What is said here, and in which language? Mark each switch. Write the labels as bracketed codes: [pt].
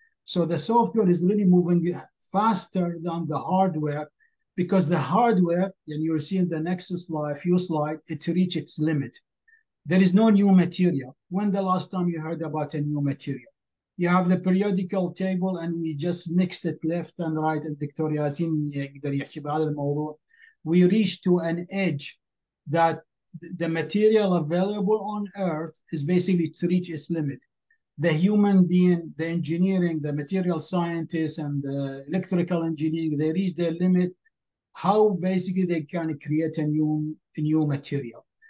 [en] So the software is really moving faster than the hardware, because the hardware, and you'll see in the next slide, it reaches its limit. There is no new material. When the last time you heard about a new material? You have the periodical table, and we just mixed it left and right. And Dr. [ar] Yasin يقدر يحكي بهذا الموضوع. [en] We reached to an edge that the material available on Earth is basically to reach its limit. The human being, the engineering, the material scientists, and the electrical engineering, they reach their limit. How basically they can create a new material.